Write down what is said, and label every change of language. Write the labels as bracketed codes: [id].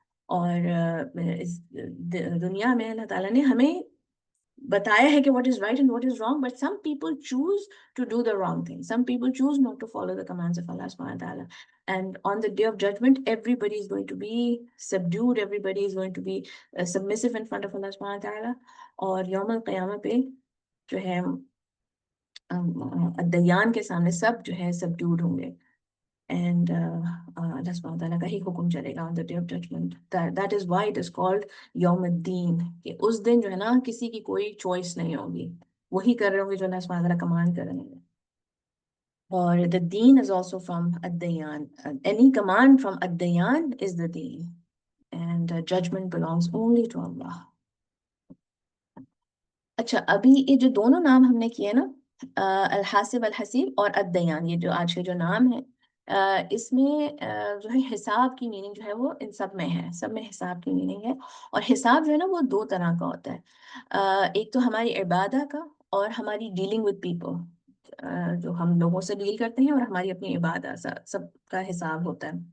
[ur] اور اس دنیا میں اللہ تعالیٰ نے ہمیں بتایا ہے کہ [en] what is right and what is wrong, but some people choose to do the wrong thing. Some people choose not to follow the commands of Allah subhanahu wa ta'ala. And on the day of judgment, everybody is going to be subdued, everybody is going to be submissive in front of Allah subhanahu wa ta'ala. [ur] اور یوم القیامہ پہ جو ہے الدیان کے سامنے سب جو ہے subdued ہوں گے. [en] And اللہ سبحانہ وتعالیٰ [ur] کا ہی حکم چلے گا [en] on the day of judgment. That is why it is called [ur] یوم الدین، کہ اس دن جو ہے نا کسی کی کوئی چوائس نہیں ہوگی، وہی کر رہے ہوں گے جو اللہ سبحانہ وتعالیٰ کمانڈ کر رہے ہیں. [en] اور the deen is also from الدیان. Any command from الدیان is the deen, and judgment belongs only to Allah. [ur] اچھا، ابھی یہ جو دونوں نام ہم نے کیے نا، الحاسب الحسیب اور الدیان، یہ جو آج کے جو نام ہیں، اس میں جو ہے حساب کی میننگ جو ہے وہ ان سب میں ہے، سب میں حساب کی میننگ ہے. اور حساب جو ہے نا وہ دو طرح کا ہوتا ہے، ایک تو ہماری عبادہ کا، اور ہماری ڈیلنگ ود پیپل، جو ہم لوگوں سے ڈیل کرتے ہیں، اور ہماری اپنی عبادہ، سب کا حساب ہوتا ہے.